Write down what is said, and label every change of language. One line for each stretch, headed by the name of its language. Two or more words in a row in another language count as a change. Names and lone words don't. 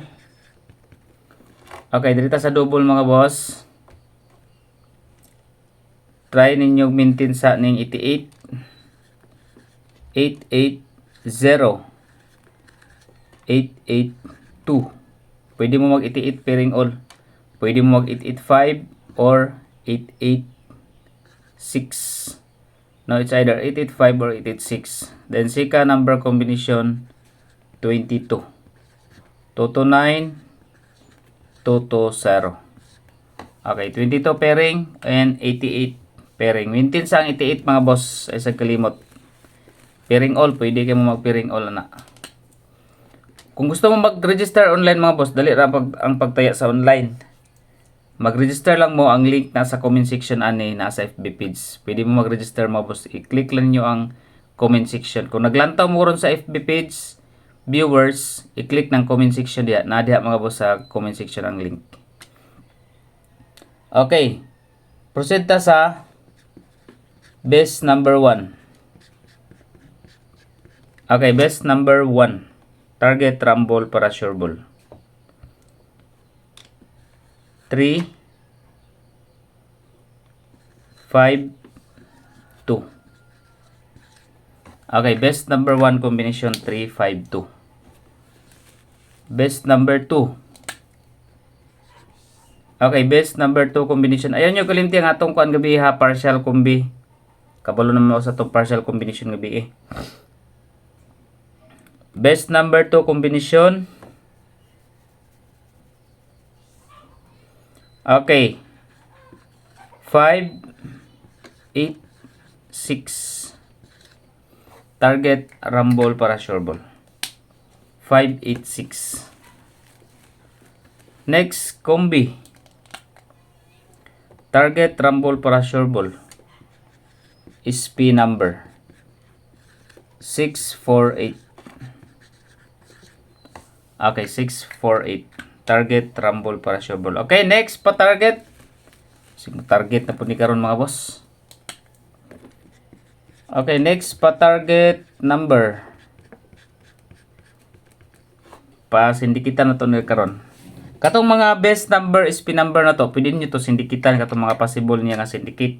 Filipino: Okay, dito sa double mga boss.
Cebuano: Try ninyong maintain sa ning 88 880 882. Pwede mo mag 88
English: pairing all.
Cebuano: Pwede mo mag 885 or 886.
English: No, it's either 885 or 886. Then second number combination 22. 229 220. Okay, 22 pairing and 88 pairing.
Cebuano: Maintain sa ang 88 mga boss ay sa kalimot.
English: Pairing all,
Filipino: pwede kayo mag
English: pairing all
Filipino: na.
Cebuano: Kung gusto mo mag-register online mga boss, dali ra ang pagtaya sa online. Mag-register lang mo, ang link nasa
English: comment section
Cebuano: ani, nasa FB page. Pwede mo mag-register mga boss, i-click lang niyo ang
English: comment section.
Cebuano: Kung naglantaw mo ron sa FB page, viewers, i-click ng
English: comment section
Cebuano: diha. Nadiha mga boss sa
English: comment section
Cebuano: ang link. Okay. Proceed ta sa
English: best number 1. Okay, best number 1. Target rumble para sure ball. 3 5 2. Okay, best number 1 combination 3 5 2. Best number 2. Okay, best number 2 combination.
Cebuano: Ayan yung kalimti ang atong kuan gabi ha,
English: partial combi.
Cebuano: Kabalo naman ako sa itong
English: partial combination
Cebuano: gabi eh.
English: Best number 2 combination. Okay. 5 8 6. Target rumble para sure ball. 5 8 6. Next combi. Target rumble para sure ball. SP number 6 4 8. Okay, 648. Target rumble para sure ball. Okay, next pa target.
Cebuano: Target na po ni karon mga boss. Okay, next pa
English: target number.
Cebuano: Pa sindikitan na to ni karon. Katong mga
English: best number, SP number
Cebuano: na to, pwede niyo to sindikitan katong mga possible niya nga syndicate.